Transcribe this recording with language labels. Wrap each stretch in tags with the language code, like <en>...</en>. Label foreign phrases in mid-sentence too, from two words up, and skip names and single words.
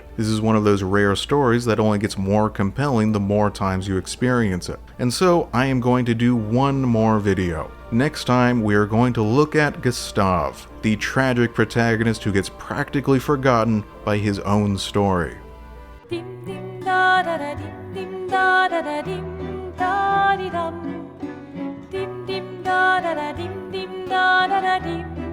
<en>This is one of those rare stories that only gets more compelling the more times you experience it. And so I am going to do one more video. Next time, we are going to look at Gustave, the tragic protagonist who gets practically forgotten by his own story. Dim dim da da da da dim da da da dim da di dum dim da da da dim da da da dim</en>